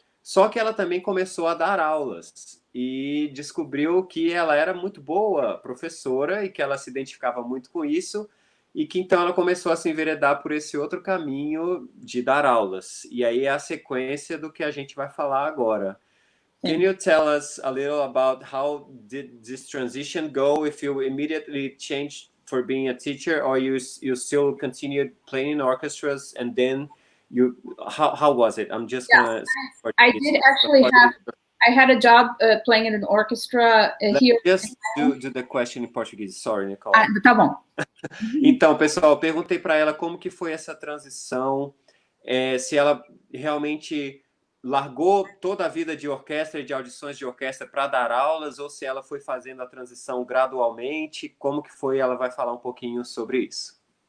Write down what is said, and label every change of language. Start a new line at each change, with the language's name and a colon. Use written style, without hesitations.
Portuguese: Só que ela também começou a dar aulas e descobriu que ela era muito boa professora e que ela se identificava muito com isso e que então ela começou a se enveredar por esse outro caminho de dar aulas. E aí é a sequência do que a gente vai falar agora.
English: Can you tell us a little about how did this transition go? If you immediately changed for being a teacher, or you still continued playing in orchestras, and then how was it? I'm just gonna. I did actually have. I had a job playing in an orchestra here. Just do the question in Portuguese. Sorry, Nicole.
Portuguese: Tá bom. Então, pessoal, eu perguntei para ela como que foi essa transição, se ela realmente largou toda a vida de orquestra e de audições de orquestra para dar aulas, ou se ela foi fazendo a transição gradualmente, como que foi, ela vai falar um pouquinho sobre isso.